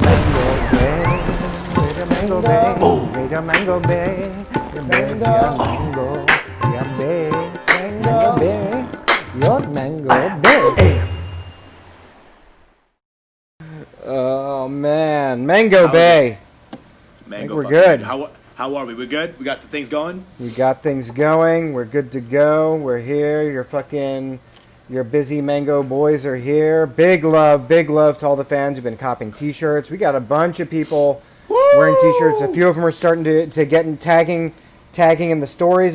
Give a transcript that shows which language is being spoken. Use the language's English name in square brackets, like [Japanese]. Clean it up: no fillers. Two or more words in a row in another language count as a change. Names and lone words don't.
[English] Mango Bay, Mango Bay, Mango Bay, Mango Bay, your Mango Bay. Oh man, Mango Bay. Mango we're good. How are we? We're good? We got the things going? We got things going. We're good to go. We're here. Your busy Mango boys are here. Big love to all the fans who've been copying t-shirts. We got a bunch of people wearing t-shirts. A few of them are starting to get in tagging in the stories.